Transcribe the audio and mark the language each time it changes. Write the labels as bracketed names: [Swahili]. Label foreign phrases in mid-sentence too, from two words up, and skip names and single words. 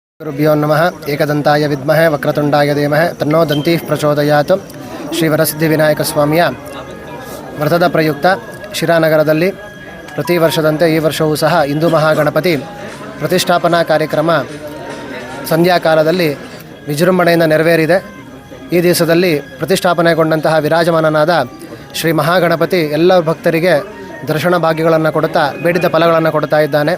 [Sanskrit] ಗುರುಭ್ಯೋ ನಮಃ. ಏಕದಂತಾಯ ವಿದ್ಮಹೆ ವಕ್ರತುಂಡಾಯ ಧೀಮಹಿ ತನ್ನೋ ದಂತಿ ಪ್ರಚೋದಯಾತ್. [Kannada] ಶ್ರೀ ವರಸಿದ್ಧಿ ವಿನಾಯಕ ಸ್ವಾಮಿಯ ವ್ರತದ ಪ್ರಯುಕ್ತ ಶಿರಾನಗರದಲ್ಲಿ ಪ್ರತಿ ವರ್ಷದಂತೆ ಈ ವರ್ಷವೂ ಸಹ ಹಿಂದೂ ಮಹಾಗಣಪತಿ ಪ್ರತಿಷ್ಠಾಪನಾ ಕಾರ್ಯಕ್ರಮ ಸಂಧ್ಯಾಕಾಲದಲ್ಲಿ ವಿಜೃಂಭಣೆಯಿಂದ ನೆರವೇರಿದೆ. ಈ ದಿವಸದಲ್ಲಿ ಪ್ರತಿಷ್ಠಾಪನೆಗೊಂಡಂತಹ ವಿರಾಜಮಾನನಾದ ಶ್ರೀ ಮಹಾಗಣಪತಿ ಎಲ್ಲ ಭಕ್ತರಿಗೆ ದರ್ಶನ ಭಾಗ್ಯಗಳನ್ನು ಕೊಡುತ್ತಾ ಬೇಡಿದ ಫಲಗಳನ್ನು ಕೊಡ್ತಾ ಇದ್ದಾನೆ.